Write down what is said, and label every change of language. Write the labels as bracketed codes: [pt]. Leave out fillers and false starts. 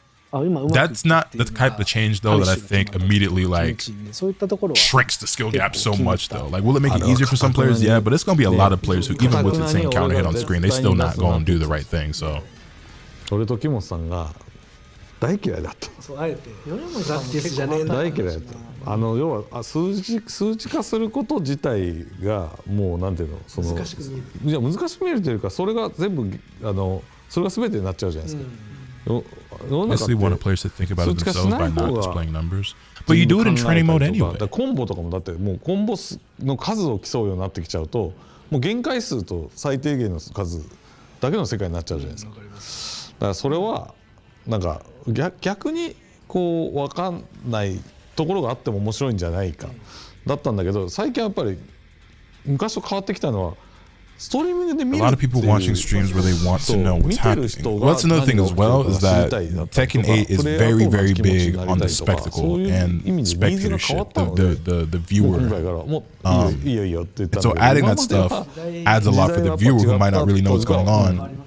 [en] That's not the type of change though that I think immediately like shrinks the skill gap so much though. Like, will it make it easier for some players? Yeah, but it's going to be a lot of players who, even with the same counter hit on screen, they still not going to do the right thing. So. [ja] 俺と木本さんが大嫌いだった。そうあえて大嫌いだった。要は数値化すること自体がもうなんていうの、その難しく見える。いや難しく見えるというか、それが全部それが全てになっちゃうじゃないですか。 [en] Basically want players to think about it themselves by not displaying numbers. But you do it in training mode anyway. [ja] コンボとかもだってもうコンボの数を競うようになってきちゃうと、もう限界数と最低限の数だけの世界になっちゃうじゃないですか。だからそれはなんか逆にこう分かんないところがあっても面白いんじゃないかだったんだけど、最近やっぱり昔と変わってきたのは。 [en] A lot of people watching streams where they want to know what's happening. Well, that's another thing as well, is that Tekken 8 is very, very big on the spectacle and spectatorship, the viewer. And so adding that stuff adds a lot for the viewer who might not really know what's going on.